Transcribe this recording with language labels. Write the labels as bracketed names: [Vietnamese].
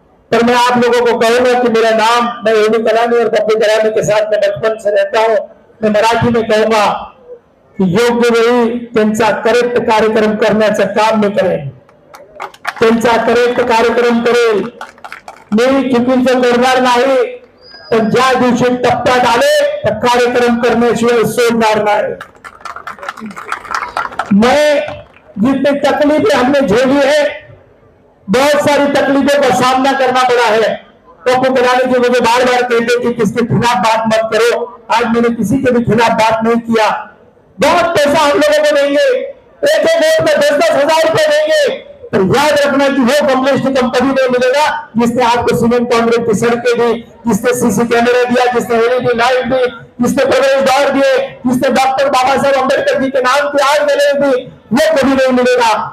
[Hindi] पर मैं आप लोगों को कहूंगा कि मेरा नाम, मैं ओबी कलानी और पप्पू कलानी के साथ मैं बचपन से रहता हूं। मैं मराठी में कहूंगा की [Marathi] योग्य वेळी त्यांचा करेक्ट कार्यक्रम करण्याचं काम मी करेन, त्यांचा करेक्ट कार्यक्रम करेल। मी चुकीचं करणार नाही, पण ज्या दिवशी टप्प्यात आले तर कार्यक्रम करण्याशिवाय सोडणार नाही। [Hindi] मैं जितनी तकलीफें हमने झेली है, बहुत सारी तकलीफों का सामना करना पड़ा है। पप्पू कलानी जी मुझे बार बार कहते कि किसके खिलाफ बात मत करो। आज मैंने किसी के भी खिलाफ बात नहीं किया। बहुत पैसा हम लोगों को देंगे, एक एक वोट में 10-10 हजार रुपए देंगे, तो याद रखना कि वो कमलेश निकम कभी नहीं मिलेगा जिसने आपको सीमेंट कांक्रीट की सड़कें दी, जिसने सीसी कैमरा दिया, जिसने एलईडी लाइट दी, जिसने प्रवेश द्वार दिए, जिसने डॉक्टर बाबा साहब अम्बेडकर जी के नाम की आग जलाने दी, वो कभी नहीं मिलेगा।